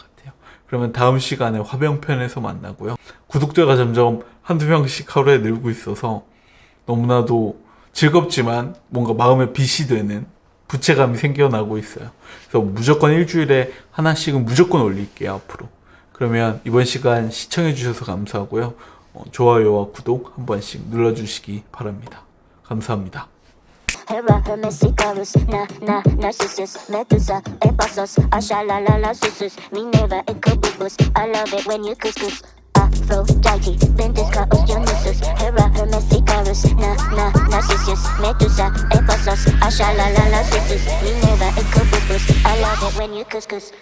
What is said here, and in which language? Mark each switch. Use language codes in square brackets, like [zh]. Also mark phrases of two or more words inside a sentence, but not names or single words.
[ko] 그러면 다음 시간에 화병편에서 만나고요. 구독자가 점점 한두 명씩 하루에 늘고 있어서 너무나도 즐겁지만 뭔가 마음에 빚이 되는 부채감이 생겨나고 있어요. 그래서 무조건 일주일에 하나씩은 무조건 올릴게요, 앞으로. 그러면 이번 시간 시청해주셔서 감사하고요. 좋아요와 구독 한 번씩 눌러주시기 바랍니다. 감사합니다. [en] Hera, Hermes, Icarus, Narcissus, Medusa, Ephasos, Ashalalala, Susus, Minerva, Ecobubus. I love it when you couscous. Aphrodite, Bendis, Chaos, Dionysus, Hera, Hermes, Icarus, Narcissus, Medusa, Ephesus, Asha, la la la, sisters, Minerva, Incubus. I love it when you couscous.